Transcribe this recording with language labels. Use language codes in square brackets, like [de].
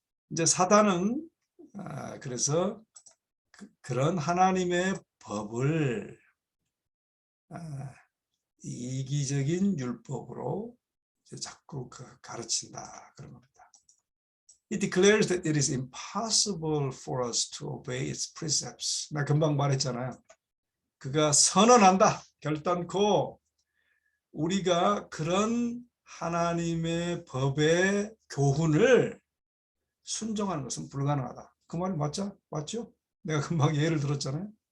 [ko] 이제 사단은 그래서 그런 하나님의 법을 이기적인 율법으로 자꾸 가르친다 그런 겁니다. [en] It declares that it is impossible for us to obey its precepts. [ko] 나 금방 말했잖아요. 그가 선언한다, 결단코 우리가 그런 하나님의 법의 교훈을 순종하는 것은 불가능하다. 그 말이 맞죠? 내가 금방 예를 들었잖아요.